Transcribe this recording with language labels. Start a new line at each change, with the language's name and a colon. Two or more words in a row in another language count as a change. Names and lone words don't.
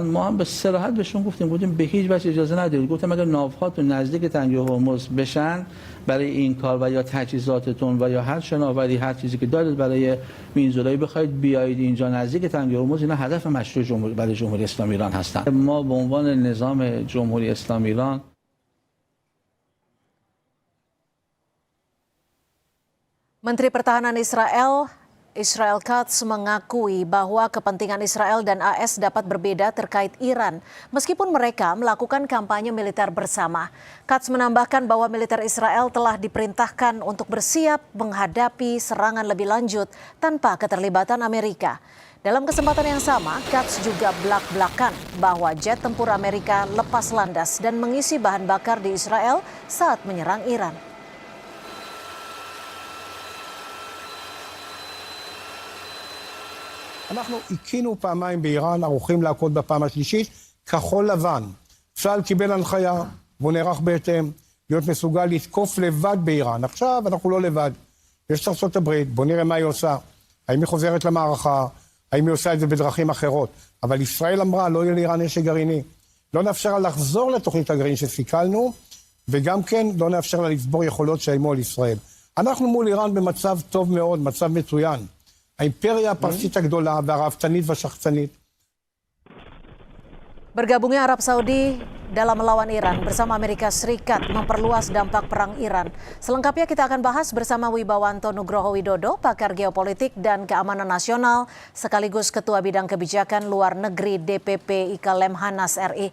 Persian: ما هم به صراحت بهشون گفتیم به هیچ وجه اجازه ندید. گفتم اگر ناوها تو نزدیک تنگه هرمز بشن برای این کار و یا تجهیزاتتون و یا هر شناوری هر چیزی که دارید برای مینزدایی بخواید بیایید اینجا نزدیک تنگه هرمز، اینا هدف مشروع برای جمهوری اسلامی ایران هستند. ما به عنوان نظام جمهوری اسلامی ایران
Indonesian: Menteri Pertahanan Israel Katz mengakui bahwa kepentingan Israel dan AS dapat berbeda terkait Iran, meskipun mereka melakukan kampanye militer bersama. Katz menambahkan bahwa militer Israel telah diperintahkan untuk bersiap menghadapi serangan lebih lanjut tanpa keterlibatan Amerika. Dalam kesempatan yang sama, Katz juga belak-belakan bahwa jet tempur Amerika lepas landas dan mengisi bahan bakar di Israel saat menyerang Iran.
Hebrew: אנחנו הקינו פעמיים באיראן, ערוכים להכות בפעם השלישית, כחול לבן. צה"ל קיבל הנחיה, והוא נערך בהתאם, להיות מסוגל לתקוף לבד באיראן. עכשיו אנחנו לא לבד. יש את ארצות הברית, בוא נראה מה היא עושה. האם היא חוזרת למערכה, האם היא עושה את זה בדרכים אחרות. אבל ישראל אמרה, לא יהיה לאיראן נשק גרעיני. לא נאפשר לה לחזור לתוכנית הגרעין שסיכלנו, וגם כן לא נאפשר לה לצבור יכולות שאיימו על ישראל. אנחנו מול איראן במצב טוב מאוד, מצב מצוין. האימפריה הפרסית הגדולה והרהבתנית והשחצנית.
Indonesian: Bergabungnya Arab Saudi dalam melawan Iran bersama Amerika Serikat memperluas dampak perang Iran. Selengkapnya kita akan bahas bersama Wibawanto Nugroho Widodo, pakar geopolitik dan keamanan nasional, sekaligus Ketua Bidang Kebijakan Luar Negeri DPP IKA Lemhanas RI.